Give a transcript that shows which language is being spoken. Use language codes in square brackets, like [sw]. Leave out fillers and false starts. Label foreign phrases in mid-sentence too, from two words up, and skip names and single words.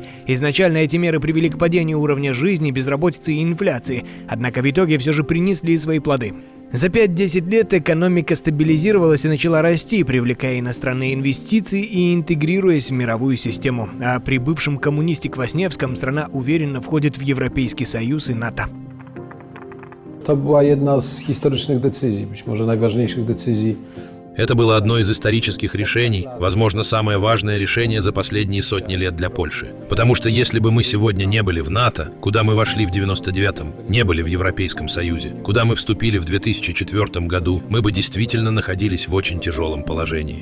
[ru] Изначально эти меры привели к падению уровня жизни, безработицы и инфляции, однако в итоге все же принесли свои плоды. За 5-10 лет экономика стабилизировалась и начала расти, привлекая иностранные инвестиции и интегрируясь в мировую систему. А при бывшем коммунисте Квасневском страна уверенно входит в Европейский Союз и НАТО. [pl] To była jedna z historycznych decyzji, być może najważniejszych decyzji. [ru] Это было одно из исторических решений, возможно, самое важное решение за последние сотни лет для Польши. Потому что если бы мы сегодня не были в НАТО, куда мы вошли в 99-м, не были в Европейском Союзе, куда мы вступили в 2004 году, мы бы действительно находились в очень тяжелом положении.